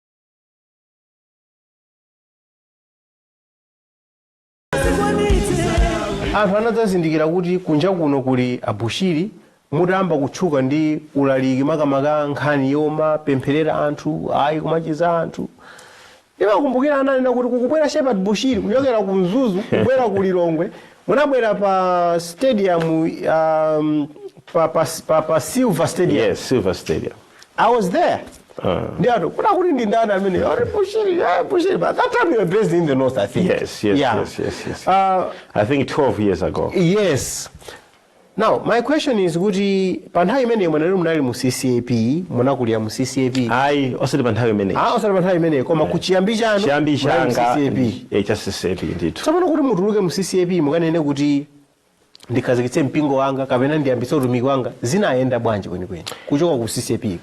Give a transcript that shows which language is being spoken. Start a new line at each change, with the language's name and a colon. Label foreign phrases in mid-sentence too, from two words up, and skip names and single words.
Nyanja: Anthu anadzazindikira kuti kunja kuno kuli abushiri mutamba kutchuka ndi ulaliki makamaka nkhani yoma pempherera anthu ayi kumachiza anthu. Imakumbukira ananena kuti kukubwera Shepherd Bushiri kuchokera ku Mzuzu kubwera ku Lilongwe munabwera pa stadium pa Silver Stadium.
English: Yes, Silver Stadium. I was there.
Nyanja: Ndiato kuna kuti ndi ndana amene Bushiri
English: but that time you were based in the north I think. Yes. I think 12 years ago. Yes. Now my question is
Nyanja: kuti pa nthawi imene munali mu CCAP munakulira mu CCAP ayi osati pa nthawi imene osati pa nthawi imene koma ku chiyambi chanu chiyambi changa CCAP cha CCAP ndithu tsopano kuti mutuluke mu CCAP mukanene kuti ndikhazikitse mpingo wanga kapena ndiyambitse utumiki wanga zinayenda bwanji kwenikweni kuchoka ku CCAP iko